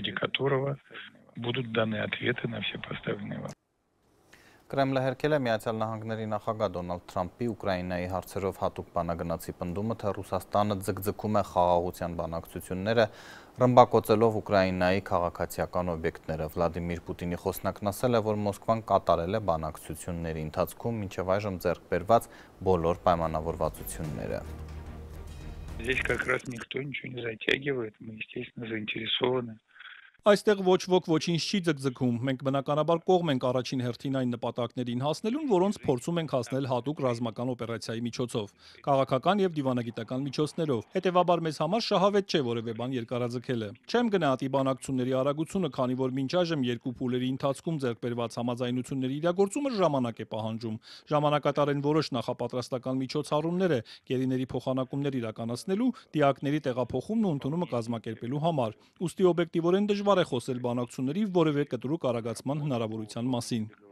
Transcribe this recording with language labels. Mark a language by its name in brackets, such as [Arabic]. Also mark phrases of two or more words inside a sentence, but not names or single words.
[Armenian] Կրեմլը հերքել է Միացյալ Նահանգների նախագահ Դոնալդ Թրամփի Ուկրաինայի հարցերով հատուկ բանագնացի պնդումը, թե Ռուսաստանը ձգձգում է խաղաղության բանակցությունները, ռմբակոծելով Ուկրաինայի քաղաքացիական օբյեկտները։ Վլադիմիր Պուտինի խոսնակն ասել է, որ Մոսկվան կատարել է բանակցությունների ընթացքում մինչև այժմ ձեռք բերված բոլոր պայմանավորվածությունները։ [Russian] Здесь как раз никто ничего не затягивает, мы, естественно, заинтересованы [Armenian] Այստեղ ոչ ոք ոչինչ չի ձգձգում, մենք բնականաբար կողմ ենք առաջին հերթին այն նպատակներին հասնելուն, որոնց փորձում ենք հասնել հատուկ ռազմական օպերացիայի միջոցով, քաղաքական եւ դիվանագիտական միջոցներով, հետեւաբար մեզ համար շահավետ չէ որևէ բան երկարաձգելը։ Չեմ գնահատի բանակցությունների արագությունը, քանի որ մինչ այժմ երկու փուլերի ընթացքում ձեռք բերված համաձայնությունների իրագործումը ժամանակ է պահանջում, ժամանակատար են որոշ նախապատրաստական միջոցառումները, գերիների փոխանակումներ իրականացնելու, դիակների տեղափոխումն ու ընդունումը կազմակերպելու համար, ուստի օբյեկտիվորեն դժվար է խոսել բանակցությունների որևէ կտրուկ արագացման հնարավորության մասին։